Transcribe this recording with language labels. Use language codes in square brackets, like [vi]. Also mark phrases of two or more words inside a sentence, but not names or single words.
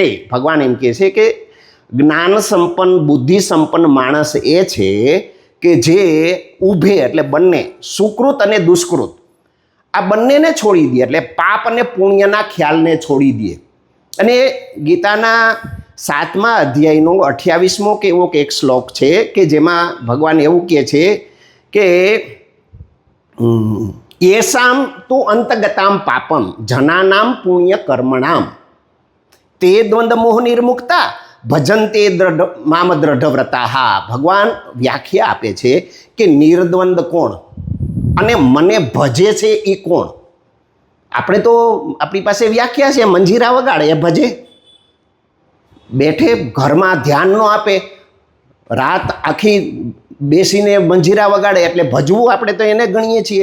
[gu] ભગવાન એમ કહે છે કે જ્ઞાન સંપન્ન બુદ્ધિ સંપન્ન માણસ એ છે કે જે ઉભે એટલે બંને, સુકૃત અને દુષ્કૃત, આ બંનેને છોડી દે, એટલે પાપ અને પુણ્યના ખ્યાલને છોડી દે. અને ગીતાના 7મા અધ્યાયનો 28મો કે એવો એક શ્લોક છે કે જેમાં ભગવાન એવું કહે છે કે [sa] येषां तु अंतगतां पापम जनानां पुण्य कर्मणाम ते द्वंद्व मोह निर्मुक्ता भजंते माम द्रढव्रता. [gu] ભગવાન વ્યાખ્યા આપે છે કે નિર્દ્વંદ કોણ અને મને ભજે છે એ કોણ. આપણે તો આપણી પાસે વ્યાખ્યા છે મંજીરા વગાડે એ ભજે, બેઠે ઘરમાં ધ્યાન ન આપે, રાત આખી બેસીને મંજીરા વગાડે એટલે ભજવું આપણે તો એને ગણીએ છીએ.